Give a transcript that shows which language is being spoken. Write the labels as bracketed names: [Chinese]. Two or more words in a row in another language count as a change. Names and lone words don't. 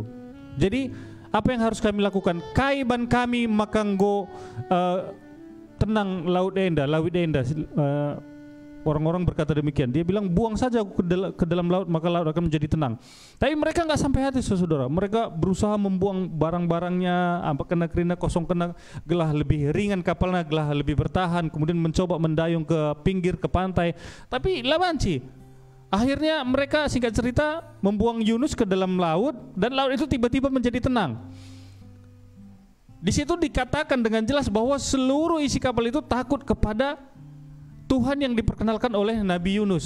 [Indonesian] Jadi apa yang harus kami lakukan? [Batak Karo] Kaiban kami makanggo tenang laut enda. [Indonesian] Orang-orang berkata demikian. Dia bilang buang saja aku ke dalam laut, maka laut akan menjadi tenang. Tapi mereka nggak sampai hati saudara. Mereka berusaha membuang barang-barangnya, [Batak Karo] kena kerina kosong, kena gelah [Indonesian] lebih ringan kapalnya, gelah lebih bertahan. Kemudian mencoba mendayung ke pinggir, ke pantai. [Batak Karo] Tapi labanci. [Indonesian] Akhirnya mereka singkat cerita membuang Yunus ke dalam laut, dan laut itu tiba-tiba menjadi tenang. Di situ dikatakan dengan jelas bahwa seluruh isi kapal itu takut kepada Tuhan yang diperkenalkan oleh Nabi Yunus.